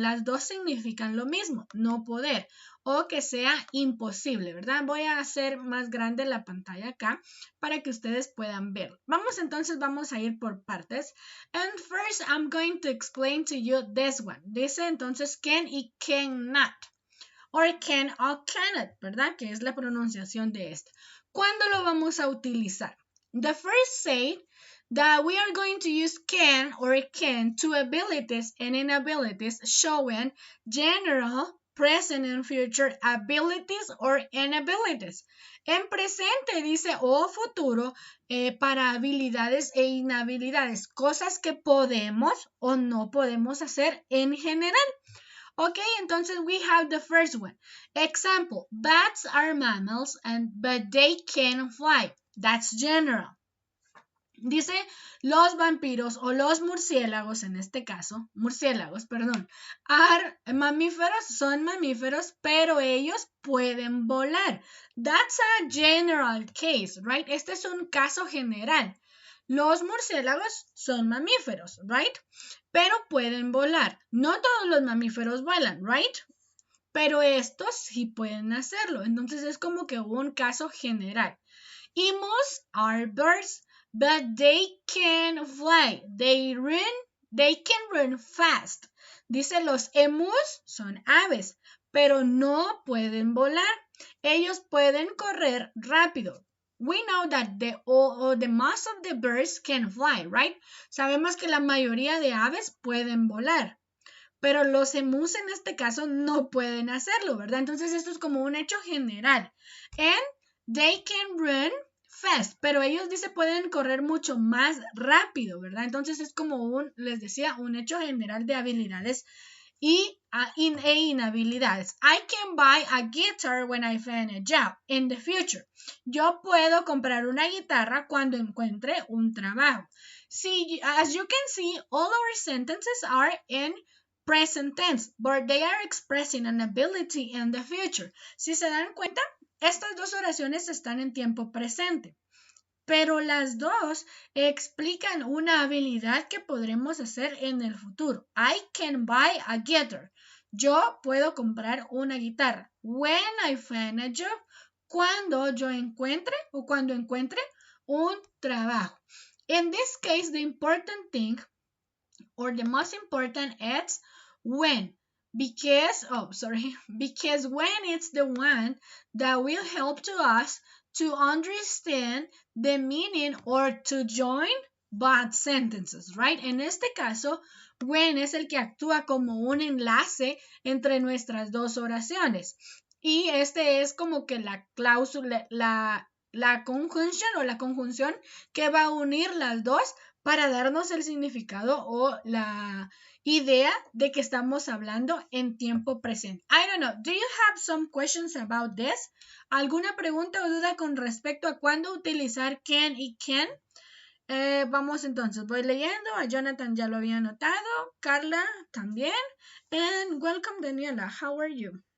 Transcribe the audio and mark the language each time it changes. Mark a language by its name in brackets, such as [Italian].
[Spanish] Las dos significan lo mismo, no poder, o que sea imposible, ¿verdad? Voy a hacer más grande la pantalla acá para que ustedes puedan ver. Vamos a ir por partes. [English] And first, I'm going to explain to you this one. [Spanish] Dice entonces can y cannot. or can o cannot, ¿verdad? Que es la pronunciación de esta. ¿Cuándo lo vamos a utilizar? [English] The first say that we are going to use can or can to abilities and inabilities showing general, present and future abilities or inabilities. [Spanish] En presente dice o futuro para habilidades e inhabilidades, cosas que podemos o no podemos hacer en general. [English] Okay, entonces we have the first one. Example, bats are mammals but they can fly. That's general. [Spanish] Dice, los vampiros o los murciélagos, en este caso, murciélagos, perdón, mamíferos, son mamíferos, pero ellos pueden volar. [English] That's a general case, right? [Spanish] Este es un caso general. Los murciélagos son mamíferos, right? Pero pueden volar. No todos los mamíferos vuelan, right? Pero estos sí pueden hacerlo. Entonces es como que un caso general. [English] Emus are birds, but they can fly. They can run fast. [Spanish] Dice, los emus son aves, pero no pueden volar. Ellos pueden correr rápido. [English] We know that the most of the birds can fly, right? [Spanish] Sabemos que la mayoría de aves pueden volar, pero los emus en este caso no pueden hacerlo, ¿verdad? Entonces esto es como un hecho general. [English] And they can run fast, [Spanish] pero ellos dice pueden correr mucho más rápido, ¿verdad? Entonces es como les decía, un hecho general de habilidades e inhabilidades. [English] I can buy a guitar when I find a job in the future. [Spanish] Yo puedo comprar una guitarra cuando encuentre un trabajo. [English] See, as you can see, all our sentences are in present tense, but they are expressing an ability in the future. [Spanish] Si se dan cuenta, estas dos oraciones están en tiempo presente, pero las dos explican una habilidad que podremos hacer en el futuro. [English] I can buy a guitar. [Spanish] Yo puedo comprar una guitarra. [English] When I find a job. [Spanish] Cuando yo encuentre o cuando encuentre un trabajo. [English] In this case, the important thing or the most important is when. Because when it's the one that will help to us to understand the meaning or to join both sentences, right? [Spanish] En este caso, when es el que actúa como un enlace entre nuestras dos oraciones. Y este es como que la cláusula, la conjunción o la conjunción que va a unir las dos para darnos el significado o la idea de que estamos hablando en tiempo presente. [English] I don't know. Do you have some questions about this? [Spanish] ¿Alguna pregunta o duda con respecto a cuándo utilizar can y can? Vamos entonces. Voy leyendo. A Jonathan ya lo había anotado. Carla también. [English] And welcome, Daniela. How are you?